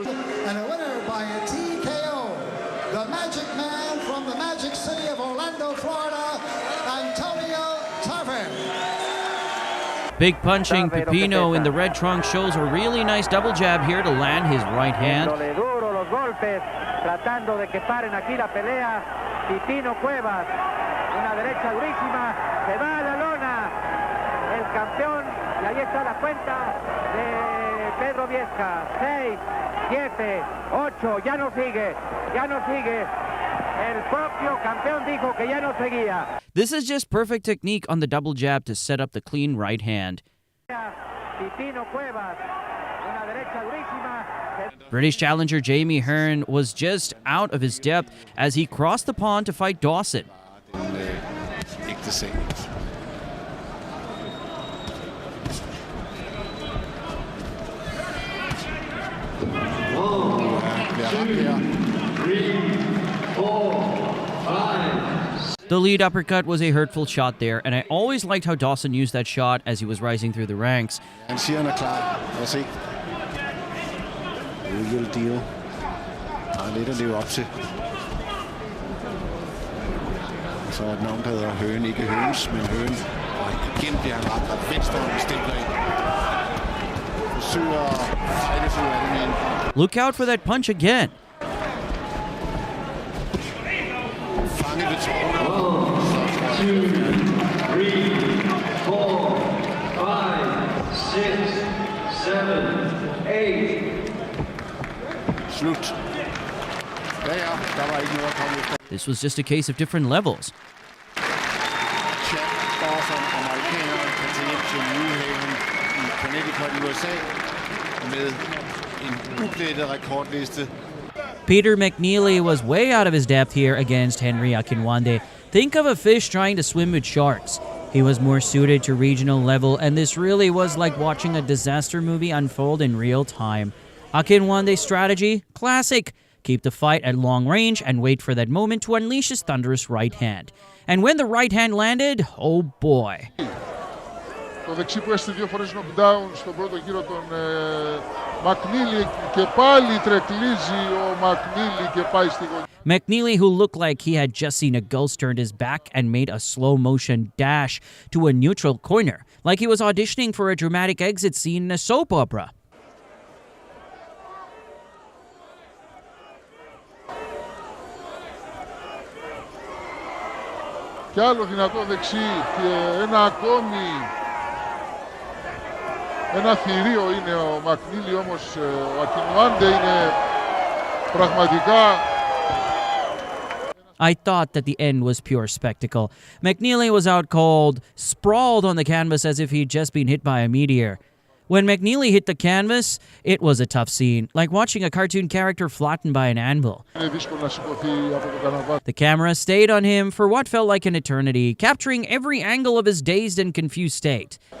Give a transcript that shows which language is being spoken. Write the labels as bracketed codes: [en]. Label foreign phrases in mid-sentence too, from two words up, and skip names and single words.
[en] And a winner by a TKO, the Magic Man from the Magic City of Orlando, Florida, Antonio Tarver. Big punching Pepino in the red trunk shows a really nice double jab here to land his right hand. [es] Tratando de que paren aquí la pelea. Pipino Cuevas, una derecha durísima, se va a la lona. El campeón, y ahí está la cuenta de Pedro Viesca. 6, 7, 8, ya no sigue. El propio campeón dijo que ya no seguía. [en] This is just perfect technique on the double jab to set up the clean right hand. [es] Pipino Cuevas, una derecha durísima. [en] British challenger Jamie Hearn was just out of his depth as he crossed the pond to fight Dawson. [da] Ikke det same. [en] The lead uppercut was a hurtful shot there, and I always liked how Dawson used that shot as he was rising through the ranks. [da] Marciano klar. Lad os se. [en] Real deal. [da] Der lidt at leve op til. Så er der nogen, der hedder Høen, ikke Høens, men Høen. Og igen bliver han ramt af venstrehånden stempler ind. Forsøger at fejle sig ud af det med en. [en] Look out for that punch again. [da] Fanget ved tårnet. 1, 2, 3, 4, 5, 6, 7, 8. Slut. Ja, der var ikke noget at komme efter. [en] This was just a case of different levels. [da] Chad Dawson, amerikaneren, kan tage hjem til New Haven i Connecticut i USA med en uplettet rekordliste. [en] Peter McNeely was way out of his depth here against Henry Akinwande. Think of a fish trying to swim with sharks. He was more suited to regional level, and this really was like watching a disaster movie unfold in real time. Akinwande's strategy? Classic. Keep the fight at long range and wait for that moment to unleash his thunderous right hand. And when the right hand landed, oh boy. [el] Το δεξί που έστειλε 2 φορές knockdown στον πρώτο γύρο τον McNeely και πάλι τρεκλίζει ο McNeely και πάει στη γωνία. [en] McNeely, who looked like he had just seen a ghost, turned his back and made a slow-motion dash to a neutral corner, like he was auditioning for a dramatic exit scene in a soap opera. [el] Κι άλλο δυνατό δεξί και ένα ακόμη. Ένα θηρίο είναι ο McNeely, όμως ο Akinwande είναι πραγματικά. [en] I thought that the end was pure spectacle. McNeely was out cold, sprawled on the canvas as if he'd just been hit by a meteor. When McNeely hit the canvas, it was a tough scene, like watching a cartoon character flattened by an anvil. The camera stayed on him for what felt like an eternity, capturing every angle of his dazed and confused state.